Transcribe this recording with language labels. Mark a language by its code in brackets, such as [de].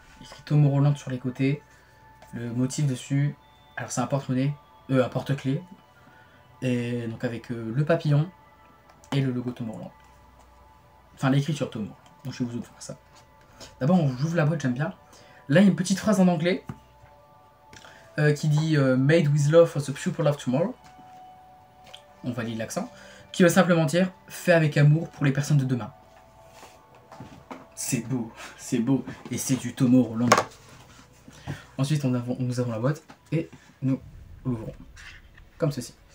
[fr] Écrit Tomorrowland sur les côtés. Le motif dessus. Alors c'est un porte-monnaie. Un porte-clés. Et donc avec le papillon et le logo Tomorrowland. Enfin l'écriture Tomorrowland. Donc je vais vous offrir ça. D'abord on ouvre la boîte, j'aime bien. Là il y a une petite phrase en anglais. Qui dit [en] Made with love for the people of tomorrow. [fr] On va lire l'accent. Qui veut simplement dire fait avec amour pour les personnes de demain. C'est beau, et c'est du Tomorrowland. Ensuite nous avons la boîte et nous l'ouvrons comme ceci.